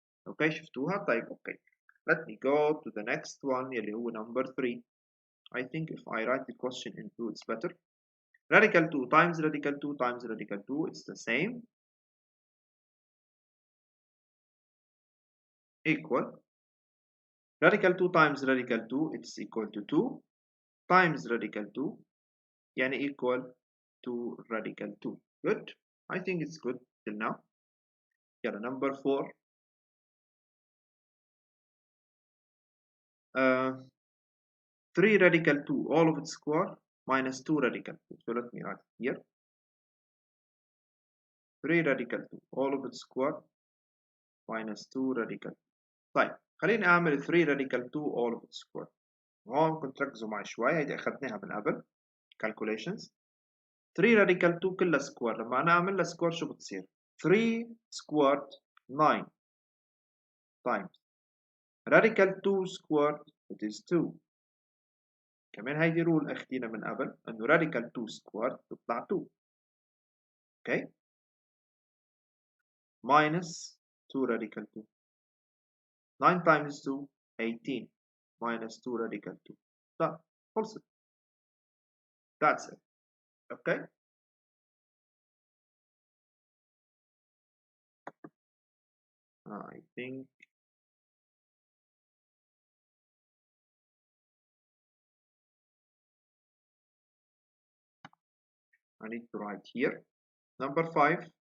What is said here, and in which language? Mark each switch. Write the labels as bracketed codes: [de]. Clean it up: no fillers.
[ar] اوكي شفتوها؟ طيب اوكي [en] let me go to the next one [ar] يلي هو [en] number 3. I think if I write the question in 2 it's better. radical 2 times radical 2 times radical 2 it's the same equal radical 2 times radical 2 it's equal to 2 times radical 2 [ar] يعني [en] equal to radical 2. Good. I think it's good till now. [ar] يلا [en] number 4. 3 radical 2 all of its square minus 2 radical 2. So let me write here 3 radical 2 all of its square minus 2 radical 2. [ar] طيب خليني أعمل [en] 3 radical 2 all of its square. [ar] هون كنت ركزوا معي شوي هيدي أخذناها من قبل calculations. [en] 3 radical 2 [ar] كلها سكوير لما أنا أعمل لها سكوير شو بتصير؟ [en] 3 squared 9 times radical 2 squared it is 2. [ar] كمان هيدي رول اخدينا من قبل انه [en] radical 2 squared [ar] تطلع 2. [en] okay minus 2 radical 2 9 times 2 18 minus 2 radical 2 done [ar] خلصت. [en] that's it. okay I think I need to write here number 5.